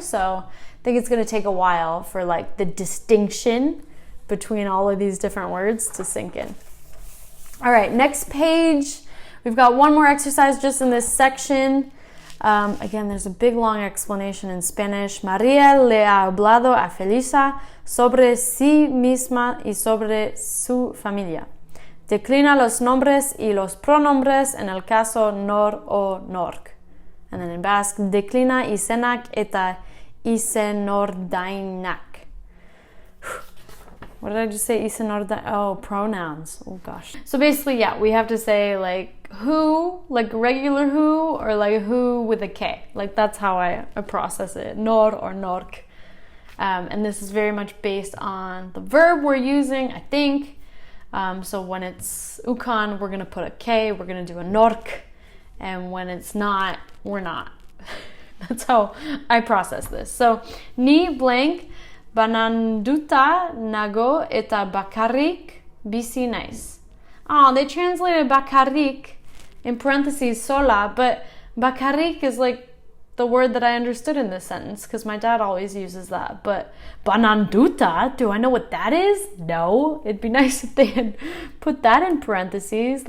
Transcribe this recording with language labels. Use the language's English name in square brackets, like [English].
[English] So I think it's going to take a while for like the distinction between all of these different words to sink in. All right, next page. We've got one more exercise just in this section. Again, there's a big long explanation in Spanish. [Spanish] María le ha hablado a Felisa sobre sí misma y sobre su familia. Declina los nombres y los pronombres en el caso nor o nork. [English] And then in Basque, [Basque] declina izenak eta izenordainak. [English] What did I just say? Oh, pronouns. Oh gosh. So basically, yeah, we have to say like who, like regular who, or like who with a K. Like that's how I process it. Nor or nork. And this is very much based on the verb we're using, I think. So when it's ukan, we're going to put a K. We're going to do a nork. And when it's not, we're not. That's how I process this. So ni blank. [Basque] Bananduta nago eta bakarrik bisi naiz. [English] Oh, they translated bakarrik in parentheses sola, but bakarrik is like the word that I understood in this sentence because my dad always uses that. But bananduta, do I know what that is? No. It'd be nice if they had put that in parentheses.